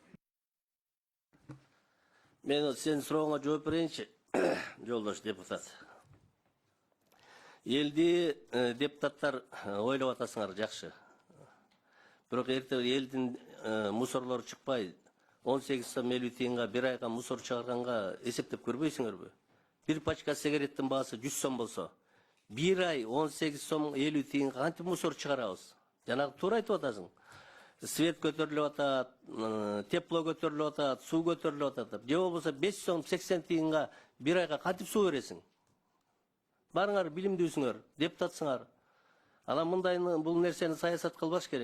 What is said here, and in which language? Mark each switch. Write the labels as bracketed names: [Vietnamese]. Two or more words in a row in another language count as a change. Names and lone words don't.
[Kyrgyz] Мен сенин сурооңа жооп берейинчи, жолдош депутат. Элди депутаттар ойлоп атасыңар жакшы. Бирок эртең элдин мусорлору чыкпай 18 сом 50 тиынга бир айга мусор чыгарганга эсептеп көрбөйсүңөрбү? Бир пачка сигаретин баасы 100 сом болсо, бир ай 18 сом 50 тыйынга кантип мусор чыгарабыз. Janagı tуура айтып атасың. Свет көтөрүлүп атат, тепло көтөрүлүп атат, суу көтөрүлүп атат. Же болбосо 5 сом 80 тиынга bir айга кантип суу бересиң? Барыңар билимдүүсүңөр, депутатсыңар. Анан мындай бул нерсени саясат кылбаш керек.